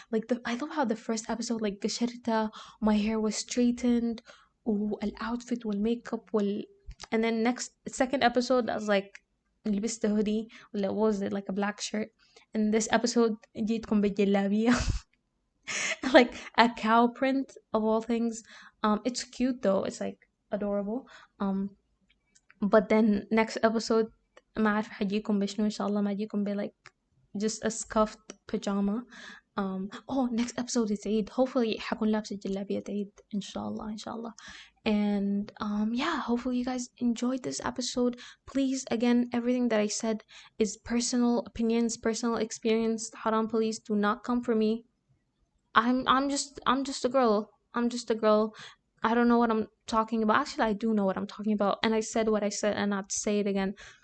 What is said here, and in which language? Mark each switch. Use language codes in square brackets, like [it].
[en] Like, I love how the first episode, like [ar] قشرتها, [en] my hair was straightened, والoutfit والmakeup and then next second episode I was like [ar] لبست hoodie ولا [en] was it like a black shirt, and this episode [ar] جيتكم بالجلابية. [en] like a cow print of all things. It's cute though, it's like adorable. But then next episode [ar] ما عارفة حجيكم بشنو إن شاء الله. ما أجيكم ب [en] like just a scuffed pajama. Oh, next episode is Eid. Hopefully [ar] حكون لابسة جلابية عيد إن شاء الله إن شاء الله. [en] And yeah, hopefully you guys enjoyed this episode. Please, again, everything that I said is personal opinions, personal experience. Haram, please do not come for me. I'm just a girl. I'm just a girl. I don't know what I'm talking about. Actually, I do know what I'm talking about. And I said what I said and not to say it again.